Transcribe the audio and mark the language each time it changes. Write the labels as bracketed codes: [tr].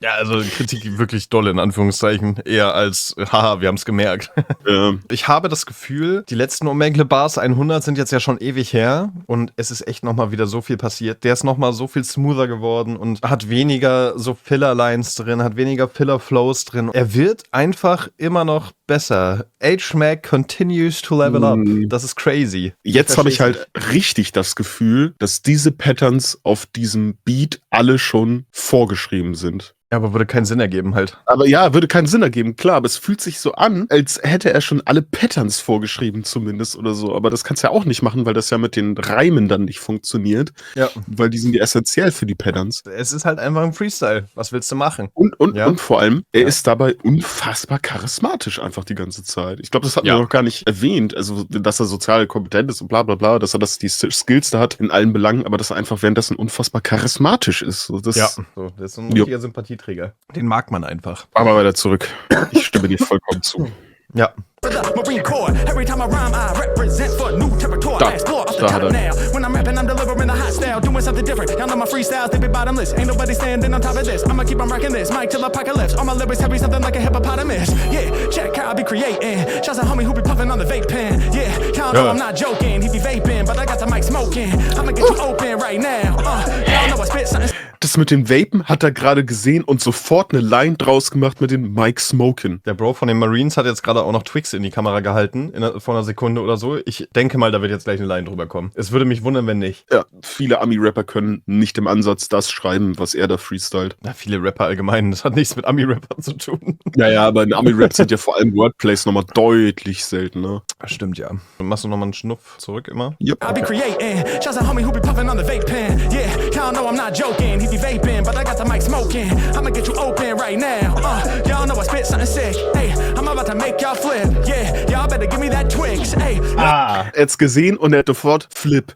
[de] Ja, also Kritik wirklich doll in Anführungszeichen, eher als, haha, wir haben es gemerkt. Ja. Ich habe das Gefühl, die letzten Omegle Bars 100 sind jetzt ja schon ewig her und es ist echt nochmal wieder so viel passiert. Der ist nochmal so viel smoother geworden und hat weniger so Filler-Lines drin, hat weniger Filler-Flows drin. Er wird einfach immer noch besser. [en] H-Mac continues to level up. [de] Das ist crazy. Jetzt habe ich halt richtig das Gefühl, dass diese Patterns auf diesem Beat alle schon vorgeschrieben sind. Ja, aber würde keinen Sinn ergeben halt. Aber ja, würde keinen Sinn ergeben, klar, aber es fühlt sich so an, als hätte er schon alle Patterns vorgeschrieben zumindest oder so. Aber das kannst du ja auch nicht machen, weil das ja mit den Reimen dann nicht funktioniert. Ja. Weil die sind ja essentiell für die Patterns. Es ist halt einfach ein Freestyle. Was willst du machen? Und Ja. vor allem, er ist dabei unfassbar charismatisch einfach die ganze Zeit. Ich glaube, das hatten wir noch gar nicht erwähnt. Also, dass er sozial kompetent ist und bla bla bla, dass er die Skills da hat in allen Belangen, aber dass er einfach währenddessen unfassbar charismatisch ist. So, das So, das ist ein richtiger Sympathieträger. Den mag man einfach. Aber weiter zurück. Ich stimme dir vollkommen zu. Ja. [en] For the Marine Corps, every time I rhyme, I represent for new territory. I explore off the top now. When I'm rapping, I'm delivering a hot style, doing something different. Y'all know my freestyles, they be bottomless. Ain't nobody standing on top of this. I'ma keep on rocking this, mic till apocalypse. All my lyrics heavy, something like a hippopotamus. Yeah, check how I be creating. Shouts a homie who be puffing on the vape pen. Yeah, y'all know I'm not joking. He be vaping, but I got the mic smoking. I'ma get you open right now. Y'all know I spit something. [de] Das mit dem Vapen hat er gerade gesehen und sofort eine Line draus gemacht mit dem Mike Smokin. Der Bro von den Marines hat jetzt gerade auch noch Twix in die Kamera gehalten, vor einer Sekunde oder so. Ich denke mal, da wird jetzt gleich eine Line drüber kommen. Es würde mich wundern, wenn nicht. Ja, viele Ami-Rapper können nicht im Ansatz das schreiben, was er da freestylt. Ja, viele Rapper allgemein, das hat nichts mit Ami-Rappern zu tun. Ja, aber in Ami-Rap sind ja vor allem Wordplays nochmal deutlich seltener. Stimmt, ja. Machst du nochmal einen Schnuff zurück immer? [en] Yep. I be creating. Shouts a homie who be puffing on the vape pen. Yeah, y'all know I'm not joking. He be vaping, but I got the mic smoking. I'ma get you open right now. Y'all know I spit something sick. Hey, I'm about to make y'all flip. Yeah, y'all better give me that Twix. Hey. [de] Er hat's gesehen und er hat sofort Flip.